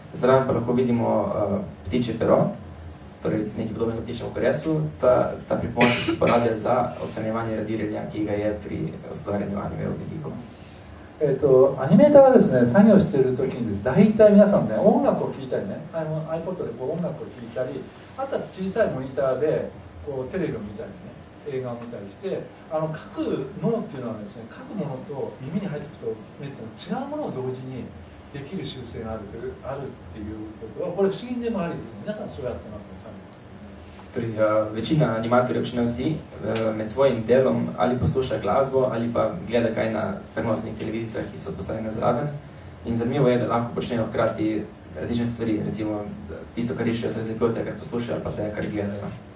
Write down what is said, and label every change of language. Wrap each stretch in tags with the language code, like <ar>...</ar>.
<sl>Zraven pa lahko vidimo ptičje pero, torej nekaj podobnega ptičjemu peresu. Ta pripomoček se uporablja za odstranjevanje radiranja, ki ga je pri ustvarjanju anime v veliko.</sl> <ja>アニメーターがですね作業している時にです大体皆さんね音楽を聴いたりねiPod でこう音楽を聴いたりあとは小さいモニターでこうテレビを見たりね映画を見たりして書く脳っていうのはですね書くものと耳に入っていくと目っていうのは違うものを同時にできる習性があるっていうことはこれ不思議でもありですね。皆さんそうやってますね。</ja> <sl>Torej, večina animatorjev, če ne vsi, med svojim delom ali posluša glasbo ali pa gleda kaj na prenosnih televizijah, ki so postavljene zraven. In zanimivo je, da lahko počnejo hkrati različne stvari, recimo tisto, kar rišejo, se razlikujejo, kar poslušajo ali pa te, kar gledajo.</sl>